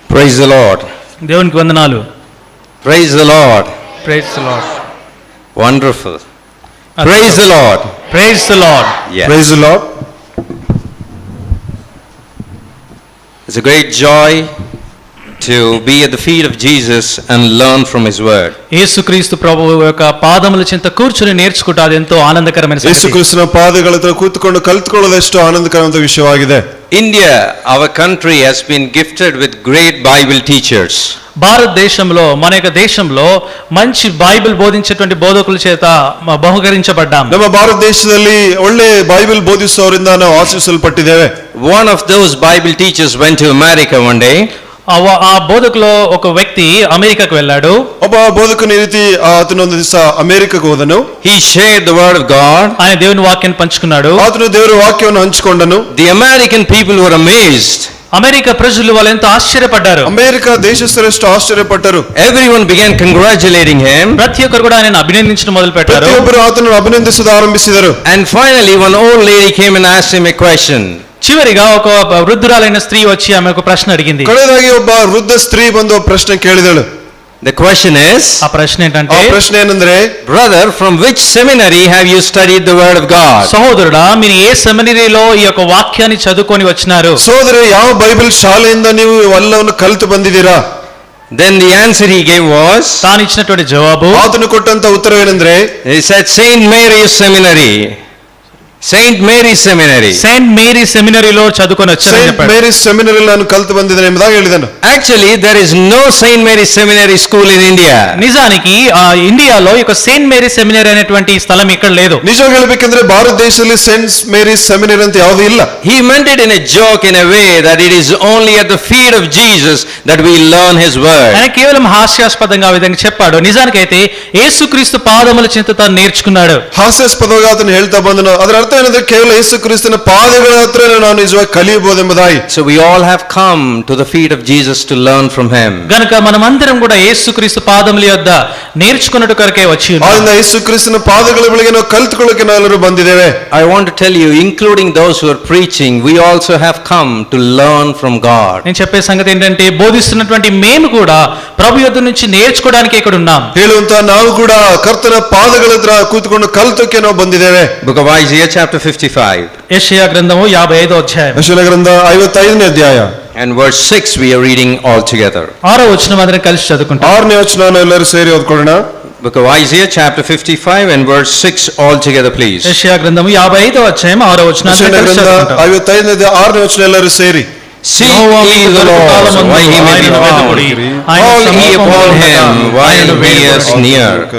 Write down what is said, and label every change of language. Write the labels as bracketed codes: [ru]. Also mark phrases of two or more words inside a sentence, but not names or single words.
[en] Praise the Lord. [te] దేవునికి వందనాలు. [en] Praise the Lord. Praise the Lord. Wonderful. Praise the Lord. Praise the Lord. Yes. Praise the Lord. It's a great joy to be at the feet of Jesus and learn from His word. [te] యేసుక్రీస్తు ప్రభువు యొక్క పాదముల చెంత కూర్చుని నేర్చుకుంటా అది ఎంతో ఆనందకరమైన సంగతి. [kn] ಯೇಸುಕ್ರಿಸ್ತನ ಪಾದಗಳ ಹತ್ರ ಕೂತ್ಕೊಂಡು ಕಲಿತುಕೊಳ್ಳೋದೆಷ್ಟು ಆನಂದಕರವಾದ ವಿಷಯವಾಗಿದೆ. [en] India, our country, has been gifted with great Bible teachers. [te] భారతదేశంలో మన యొక్క దేశంలో మంచి బైబిల్ బోధించేటువంటి బోధకుల చేత బహుకరించబడ్డాం. [kn] ನಮ್ಮ ಭಾರತ ದೇಶದಲ್ಲಿ ಒಳ್ಳೆ ಬೈಬಲ್ ಬೋಧಿಸುವವರಿಂದ ನಾವು ಆಶೀರ್ವದಿಸಲ್ಪಟ್ಟಿದ್ದೇವೆ. [en] One of those Bible teachers went to America one day. [te] ఆ బోధకులో ఒక వ్యక్తి అమెరికాకు వెళ్ళాడు. [kn] ಒಬ್ಬ ಬೋಧಕನ ರೀತಿ ಆತನು ಒಂದು ದಿವಸ ಅಮೆರಿಕಕ್ಕೆ ಹೋದನು. [en] He shared the word of God. [te] ఆయన దేవుని వాక్యాన్ని పంచుకున్నాడు. [kn] ಆತನು ದೇವರ ವಾಕ್ಯವನ್ನು ಹಂಚಿಕೊಂಡನು. [en] The American people were amazed. [te] అమెరికా ప్రజలు వాళ్ళు ఎంతో ఆశ్చర్యపడ్డారు. [kn] ಅಮೆರಿಕ ದೇಶಸ್ಥರೆಷ್ಟು ಆಶ್ಚರ್ಯಪಟ್ಟರು. [en] Everyone began congratulating him. [te] ప్రతి ఒక్కరు కూడా ఆయన అభినందించడం మొదలు పెట్టారు. [kn] ಪ್ರತಿಯೊಬ್ಬರು ಆತನನ್ನು ಅಭಿನಂದಿಸಲು ಆರಂಭಿಸಿದರು. [en] And finally one old lady came and asked him a question. [te] చివరిగా ఒక వృద్ధురాలైన స్త్రీ వచ్చి ఆమె ఒక ప్రశ్న అడిగింది. [kn] ಕಡೆದಾಗಿ ಒಬ್ಬ ವೃದ್ಧ ಸ್ತ್ರೀ ಬಂದು ಪ್ರಶ್ನೆ ಕೇಳಿದಳು. [en] The question is, [te] ఆ ప్రశ్న ఏంటంటే, [kn] ಆ ಪ್ರಶ್ನೆ ಏನಂದ್ರೆ, [en] brother, from which seminary have you studied the word of God? [te] సహోదరుడా, మీరు ఏ సెమినరీలో ఈ యొక్క వాక్యాన్ని చదువుకొని వచ్చినారు? [kn] ಸಹೋದರ, ಯಾವ ಬೈಬಲ್ ಶಾಲೆಯಿಂದ ನೀವು ಎಲ್ಲವನ್ನು ಕಲಿತು ಬಂದಿದ್ದೀರಾ? [en] Then the answer he gave was, [te] తాను ఇచ్చినటువంటి జవాబు, [kn] ಆತನು ಕೊಟ್ಟಂತ ಉತ್ತರವೇನೆಂದ್ರೆ, [en] he said Saint Mary's Seminary. Saint Mary's Seminary. [te] సెయింట్ మేరీ సెమినరీలో చదువుకొని వచ్చానని [kn] ಸೈಂಟ್ [te] చెప్పాడు. [kn] ಮೇರಿಸ್ ಸೆಮಿನರಿ ನಾನು ಕಲಿತು ಬಂದಿದ್ದೇನೆ ಎಂಬುದಾಗಿ ಹೇಳಿದನು. [en] Actually, there is no Saint Mary's Seminary school in India. [te] నిజానికి ఇండియాలో ఈ యొక్క సెయింట్ మేరీ సెమినరీ అనేటువంటి స్థలం ఇక్కడ లేదు. [kn] ನಿಜ ಹೇಳಬೇಕೆಂದ್ರೆ ಭಾರತ ದೇಶದಲ್ಲಿ ಸೈಂಟ್ ಮೇರಿಸ್ ಸೆಮಿನರಿ ಅಂತ ಯಾವುದೂ ಇಲ್ಲ. [en] He meant it in a joke, in a way that it is only at the feet of Jesus that we learn His word. [te] ఆయన కేవలం హాస్యాస్పదంగా ఆ విధంగా చెప్పాడు. నిజానికైతే యేసుక్రీస్తు పాదముల చెంత తాను నేర్చుకున్నాడు. [kn] ಹಾಸ್ಯಾಸ್ಪದವಾಗಿ ಆತನು ಹೇಳ್ತಾ ಬಂದನು. ಅದರ ಅರ್ಥ ಏನಂದ್ರೆ, ಕೇವಲ ಯೇಸು ಕ್ರಿಸ್ತನ ಪಾದಗಳ ಹತ್ರ ನಾನು ನಿಜವಾಗಿ ಕಲಿಯಬಹುದೆಂಬುದಾಗಿ. [en] So we all have come to the feet of Jesus to learn from Him. [te] గనుక మనమందరం కూడా యేసుక్రీస్తు పాదముల యొద్ద నేర్చుకున్నట్టు కొరకే వచ్చి ఉన్నాం. [kn] ಆದ್ದರಿಂದ ಯೇಸು ಕ್ರಿಸ್ತನ ಪಾದಗಳ ಬಳಿಗೆ ನಾವು ಕಲಿತುಕೊಳ್ಳಕ್ಕೆ ನಾವೆಲ್ಲರೂ ಬಂದಿದ್ದೇವೆ. [en] I want to tell you, including those who are preaching, we also have come to learn from God. [te] నేను చెప్పే సంగతి ఏంటంటే, బోధిస్తున్నటువంటి మేము కూడా ప్రభు యొద్ద నుంచి నేర్చుకోవడానికి ఇక్కడ ఉన్నాం. [kn] ಹೇಳುವಂತ ನಾವು ಕೂಡ ಕರ್ತನ ಪಾದಗಳ ಹತ್ರ ಕೂತ್ಕೊಂಡು ಕಲಿತಕ್ಕೆ ನಾವು ಬಂದಿದ್ದೇವೆ. [en] Book of Isaiah chapter 55 [te] యెషయా గ్రంథము 55వ అధ్యాయం [kn] ಯೆಶಾಯ ಗ್ರಂಥ 55ನೇ ಅಧ್ಯಾಯ [en] and verse 6 we are reading all together. [te] 6వ వచనం అందరం కలిసి చదువుకుంటాం. [kn] 6ನೇ ವಚನ ಎಲ್ಲರೂ ಸೇರಿ ಓದ್ಕೊಳ್ಳೋಣ. [en] Book of Isaiah chapter 55 and verse 6 all together please. [te] యెషయా గ్రంథము 55వ అధ్యాయం 6వ వచనం [kn] ಯೆಶಾಯ [te] అందరం కలిసి [kn] ಗ್ರಂಥ [te] చదువుకుంటాం. [kn] 55ನೇ ಅಧ್ಯಾಯ 6ನೇ ವಚನ ಎಲ್ಲರೂ ಸೇರಿ. [en] Seek ye the Lord while He may be found. Call ye upon Him while He is near.